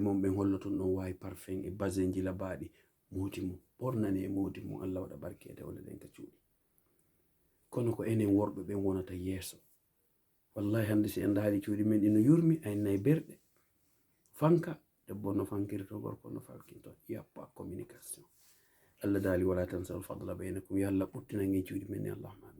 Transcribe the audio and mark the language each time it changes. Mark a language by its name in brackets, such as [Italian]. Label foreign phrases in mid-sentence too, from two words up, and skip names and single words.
[Fula] mon ɓen holloton ɗon wawi parfum e basenji labaɗi moodi mo ɓornane e moodi mo Allah waɗa barkede wala ɗen ka cuuɗi kono ko enen worɓe ɓen wonata yeeso wallahi hande si en daari cuuɗi men ɗi no yurmi a nayi berɗe fanka debbo no fankirto gorko no falkinto [French] il y a pas communication [Fula] Allah daali [Arabic] ولا تنسوا الفضل بينكم [Fula] yo Allah ɓurtina en cuuɗi men ni [Arabic] اللهم آمين